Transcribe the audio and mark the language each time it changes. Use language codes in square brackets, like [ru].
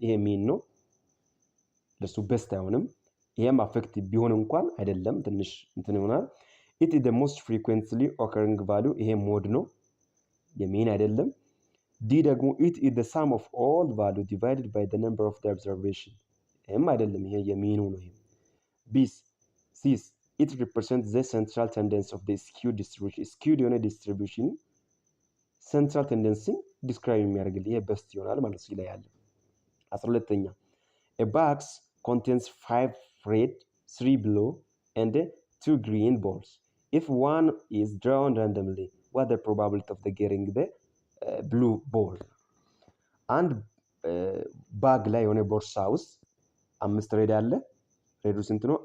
[am] ይሄ ሚን ነው፣ ለሱ best አይሆንም። ይሄም affected ቢሆን እንኳን አይደለም፣ ትንሽ እንትን ይሆናል። [en] it is the most frequently occurring value. [am] ይሄ ሞድ ነው፣ የሚን አይደለም። [en] D ደግሞ it is the sum of all value divided by the number of the observation. [am] ይሄም አይደለም፣ ይሄ የሚኑ ነው። [en] ይሄ B C it represents the central tendency of the skewed distribution. [am] skewed የሆነ distribution central tendency describe የሚያደርግልህ ይሄ best ይሆናል ማለት ነው። [en] ላይ ያለ 12ኛ a box contains 5 red 3 blue and 2 green balls. if one is drawn randomly what the probability of the getting the blue ball? [am] አንድ ባግ ላይ የሆነ ቦርሳ ውስጥ 5 ሬድ አለ። ሬዱ ስንት ነው?